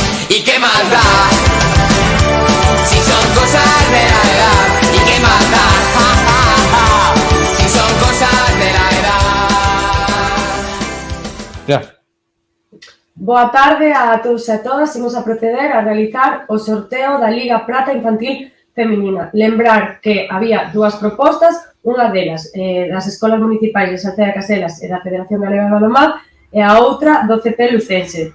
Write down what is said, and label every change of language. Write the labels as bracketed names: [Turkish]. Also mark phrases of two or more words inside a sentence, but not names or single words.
[Spanish] ¿Y qué más da? Si son cosas de la edad. ¿Y qué más da? Ja, ja, ja. Si son cosas de la edad. Ya. [Galician] Boa tarde a todos e a todas. Imos a proceder a realizar o sorteo da Liga Prata Infantil Feminina. Lembrar que había dúas propostas, unha delas das escolas municipais de Salceda de Caselas e da Federación Galega de Balonmán e a outra do CP Lucense.